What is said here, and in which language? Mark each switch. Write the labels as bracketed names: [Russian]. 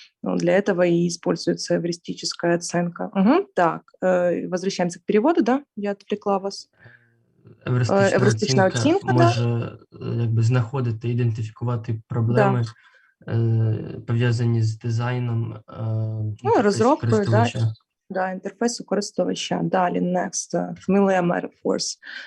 [Russian] Для этого и используется эвристическая оценка. Так, возвращаемся к переводу, да? Я отвлекла вас. [Ukrainian] Евристична оцінка може якби знаходити, ідентифікувати проблеми, пов'язані з дизайном розробкою, [Russian] да, [Ukrainian] інтерфейсу користувача. Далі, [English] next, familiar metaphors.